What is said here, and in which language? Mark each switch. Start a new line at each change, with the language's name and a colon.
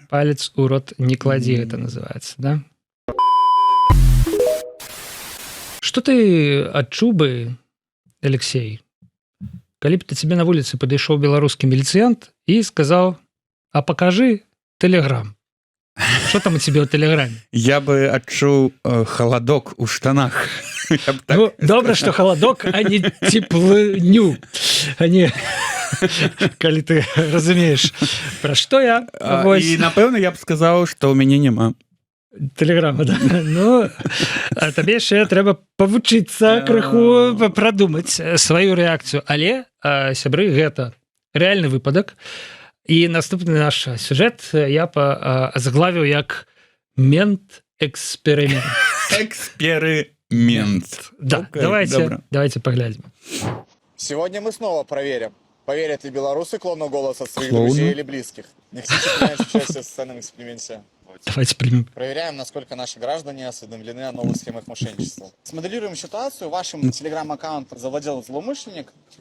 Belarusian: Палец у рот не кладзі, гэта называецца, да? Што ты адчуў бы, Алексей, калі б ты тебе на вуліцы падышоў беларускі міліцыянт і сказаў:
Russian: а покажи Телеграм. Что там у тебя в Телеграме?
Belarusian: Я бы адчуў халадок у штанах.
Russian: Ну, добра, что холодок, а не теплыню. А не...
Belarusian: Калі ты разумеешь, про что я. І, напэўна, я б сказаў, што ў мяне няма.
Russian: Телеграма, да.
Belarusian: Ну, а табе яшчэ трэба павучыцца крыху прадумаць сваю рэакцыю. Але, сябры, гэта рэальны выпадак. І наступны наш сюжэт я заглавіў як мент-эксперимент.
Russian: Эксперимент. Да, давайте поглядим. Сегодня мы снова проверим, поверят ли белорусы клону голоса своих друзей или близких. Не хотите принять участие в социальном эксперименте? Давайте примем. Проверяем, насколько наши граждане осведомлены о новых схемах мошенничества. Смоделируем ситуацию. Вашим телеграм-аккаунтом завладел злоумышленник.